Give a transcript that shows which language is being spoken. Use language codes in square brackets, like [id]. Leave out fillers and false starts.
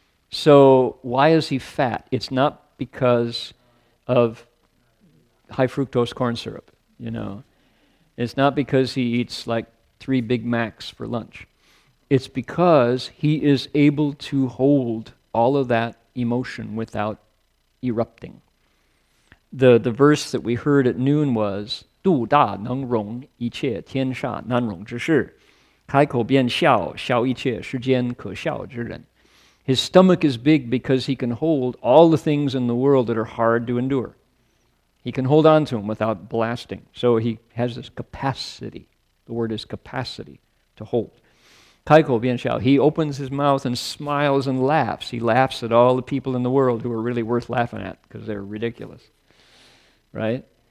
[en] So why is he fat? It's not because of high fructose corn syrup, you know. It's not because he eats like 3 Big Macs for lunch. It's because he is able to hold all of that emotion without erupting. The verse that we heard at noon was [zh] 度大能容一切天下难容之事，开口便笑，笑一切世间可笑之人. [en] His stomach is big because he can hold all the things in the world that are hard to endure. He can hold on to them without blasting. So he has this capacity. The word is capacity to hold. [zh] 开口便笑. [en] He opens his mouth and smiles and laughs. He laughs at all the people in the world who are really worth laughing at because they're ridiculous. Right?